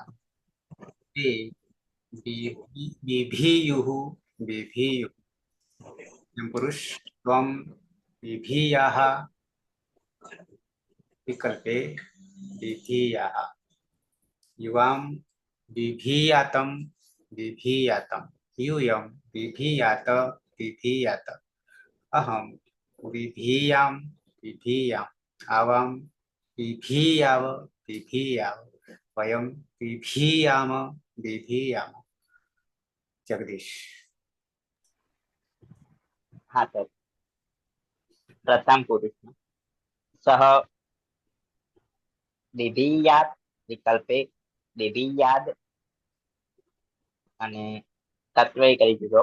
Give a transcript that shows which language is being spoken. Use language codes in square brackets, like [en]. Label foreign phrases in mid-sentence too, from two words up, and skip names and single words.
[sa] તે બીભીયુઃ બીભીયુઃ. પુરુષ ત્વમ બીભીયાઃ વિકલ્પે બીભીયાઃ. યુવામ બીભીયાતમ બીભીયાતમ. यूयं बिभीयात बिभीयात. अहं बिभीयां बिभीयाम्. आवां बिभीयाव बिभीयाव. वयं बिभीयाम बिभीयाम. जगदीश. [gu] હા સર. પ્રથમ પુરુષમાં સહ [sa] બિભીયાત વિકલ્પે બિભીયાદ [gu] અને તત્વય કરી દીધો.